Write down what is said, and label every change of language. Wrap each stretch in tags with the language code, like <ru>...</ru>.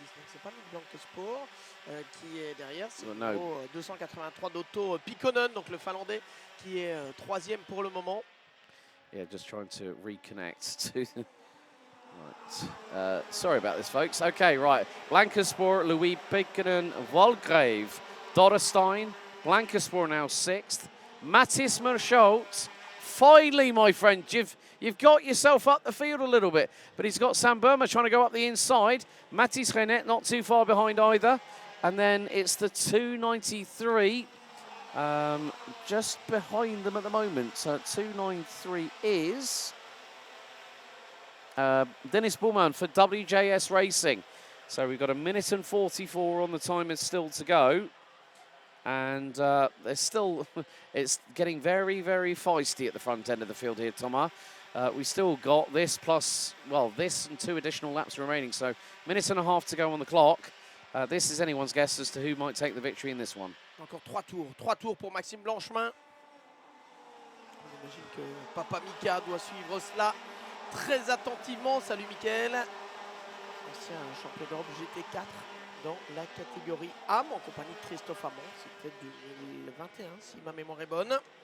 <fr>C'est pas Mick Blanquesport qui est derrière, c'est</fr> <en>no.</en> <fr>le 283 d'Otto Pikkonen, donc le Finlandais qui est troisième pour le moment.</fr> <en>Yeah, just trying to reconnect to... Right. Sorry about this, folks. Okay, right. Blanquesport, Louis Pikkonen, Walgrave, Dorrestein. Blanquesport now 6th. Mattis Merscholz. Finally, my friend, you've got yourself up the field a little bit. But he's got Sam Burma trying to go up the inside. Mattis Renet not too far behind either. And then it's the 293 just behind them at the moment. So 293 is... Dennis Bullman for WJS Racing. So we've got 1 minute and 44 on the time is still to go. And there's still, it's getting very, very feisty at the front end of the field here, Thomas. We still got this plus, well, this and 2 additional laps remaining. So 1.5 minutes to go on the clock. This is anyone's guess as to who might take the victory in this one.</en> <fr>Encore 3 tours. 3 tours pour Maxime Blanchemin. On imagine que Papa Mika doit suivre cela très attentivement. Salut Mickaël, ancien champion d'Europe GT4 dans la catégorie âme en compagnie de Christophe Amand. C'était 2021 si ma mémoire est bonne.</fr>